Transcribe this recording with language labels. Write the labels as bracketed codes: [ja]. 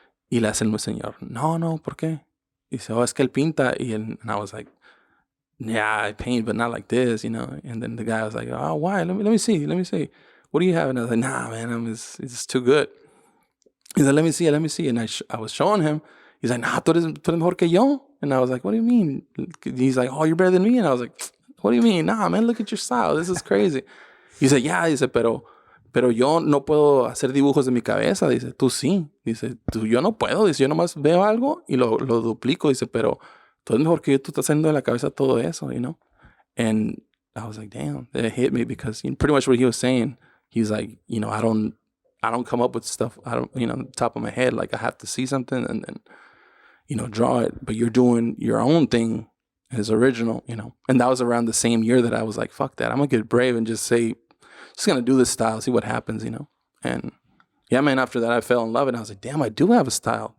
[es] Y le hace el señor, no, ¿por qué? Y dice, oh, es que él pinta. [en] And I was like, yeah, I paint, but not like this, And then the guy was like, oh, why? Let me see. What do you have? And I was like, nah, man, it's just too good. He's like, let me see. And I was showing him. He's like, nah, [es] tú eres mejor que yo. [en] And I was like, what do you mean? He's like, oh, you're better than me. And I was like, what do you mean? Nah, man, look at your style. This is crazy. He said, yeah, [es] pero yo no puedo hacer dibujos de mi cabeza. Dice, tú sí. Dice, yo no puedo. Dice, yo nomás veo algo y lo duplico. Dice, pero tú eres mejor que yo. Tú estás haciendo de la cabeza todo eso, [en] And I was like, damn, it hit me, because pretty much what he was saying, he's like, I don't come up with stuff. I don't, on the top of my head. Like I have to see something and then, draw it. But you're doing your own thing as original, And that was around the same year that I was like, fuck that. I'm going to get brave and just say, just going to do this style, see what happens, And yeah, man, after that I fell in love, and I was like, damn, I do have a style.